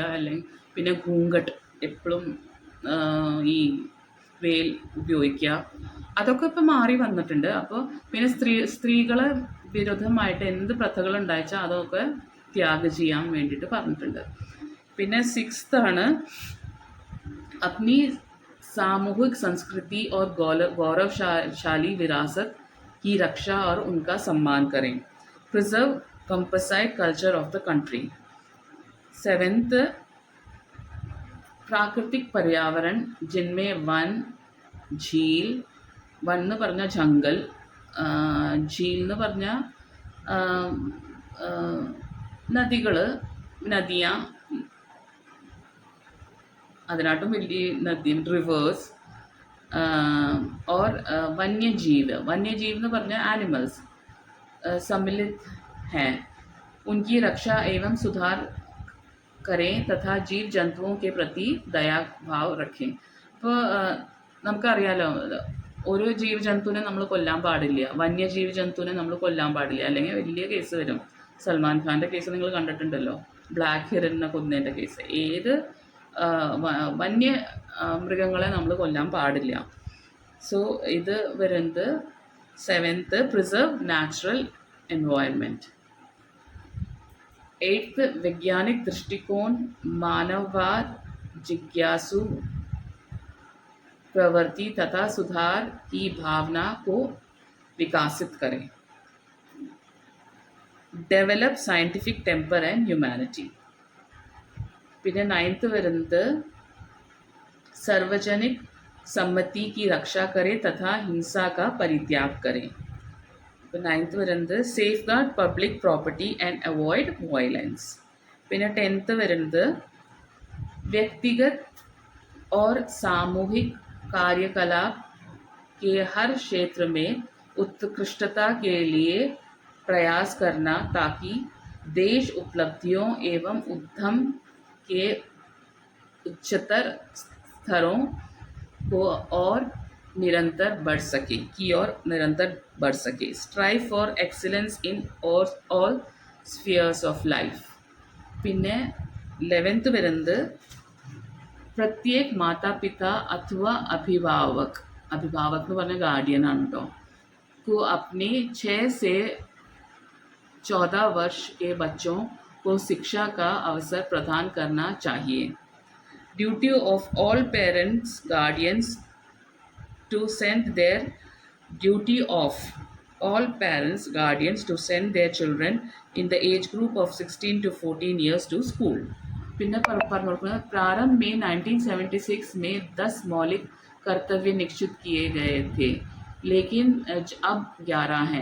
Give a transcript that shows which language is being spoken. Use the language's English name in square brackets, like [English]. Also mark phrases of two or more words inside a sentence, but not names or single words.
[Malayalam] അല്ലെങ്കിൽ പിന്നെ ഘൂങ്കട്ട്, എപ്പോഴും ഈ വേൽ ഉപയോഗിക്കുക. അതൊക്കെ ഇപ്പം മാറി വന്നിട്ടുണ്ട്. അപ്പോൾ പിന്നെ സ്ത്രീകളെ വിരുദ്ധമായിട്ട് എന്ത് പ്രഥകൾ ഉണ്ടായിച്ചാൽ അതൊക്കെ ത്യാഗം ചെയ്യാൻ വേണ്ടിയിട്ട് പറഞ്ഞിട്ടുണ്ട്. പിന്നെ സിക്സ്താണ്, [Hindi] अपनी सामूहिक संस्कृति और गौरवशाली विरासत की रक्षा और उनका सम्मान करें. [English] preserve composite culture of the country. [Hindi] सेवेंथ, प्राकृतिक पर्यावरण जिनमें वन, झील, वन [Malayalam] എന്ന് പറഞ്ഞാൽ ജംഗൽ, [Hindi] झील [Malayalam] എന്ന് പറഞ്ഞാൽ നദികൾ, നദിയാ, അതിനാട്ടും വലിയ നദി, റിവേഴ്സ്, [Hindi] और वन्यजीव [Malayalam] എന്ന് പറഞ്ഞാൽ ആനിമൽസ് [Hindi] सम्मिलित हैं, उनकी रक्षा एवं सुधार करें तथा जीव जंतुओं के प्रति दया भाव रखें. [Malayalam] ഇപ്പോൾ നമുക്കറിയാലോ ഓരോ ജീവജന്തുവിനെ നമ്മൾ കൊല്ലാൻ പാടില്ല, വന്യജീവ ജന്തുവിനെ നമ്മൾ കൊല്ലാൻ പാടില്ല, അല്ലെങ്കിൽ വലിയ കേസ് വരും. സൽമാൻ ഖാൻ്റെ കേസ് നിങ്ങൾ കണ്ടിട്ടുണ്ടല്ലോ, ബ്ലാക്ക് ഹിറനെ കൊന്നതിൻ്റെ കേസ്. ഏത് വന്യ മൃഗങ്ങളെ നമ്മൾ കൊല്ലാൻ പാടില്ല. സോ ഇത് വരുന്നത് സെവൻത്ത്, [English] preserve natural environment. [Hindi] एट्थ, वैज्ञानिक दृष्टिकोण, मानववाद, जिज्ञासु प्रवृत्ति तथा सुधार की भावना को विकसित करें. [English] develop scientific temper and humanity. [Malayalam] പിന്നെ നയൻത്ത് വരുന്നത് [Hindi] सार्वजनिक सम्मति की रक्षा करें तथा हिंसा का परित्याग करें. [Malayalam] ഇപ്പോൾ 9th വരുന്നത് [English] safe guard public property and avoid violence. [Malayalam] പിന്നെ 10th വരുന്നത് [Hindi] വ്യക്തിഗത് और सामूहिक कार्यकलाप के हर क्षेत्र में उत्कृष्टता के लिए प्रयास करना ताकि देश उपलब्धियों एवं उद्यम के उच्चतर स्तरों को और निरंतर बढ़ सके. [English] strive for excellence in all spheres of life. [Malayalam] പിന്നെ 11th വരുന്നത് [Hindi] प्रत्येक माता पिता अथवा अभिभावक [Malayalam] എന്ന് പറഞ്ഞ गार्डियन ആണ് കേട്ടോ, [Hindi] को अपने 6 से 14 वर्ष के बच्चों को शिक्षा का अवसर प्रदान करना चाहिए. [English] duty of all parents guardians to send their children in the age group of 16 to 14 years to school. [Malayalam] പിന്നെ പറഞ്ഞു കൊടുക്കുന്നത് [Hindi] प्रारंभ में 1976 में 10 मौलिक कर्तव्य निश्चित किए गए थे, लेकिन अब 11 हैं.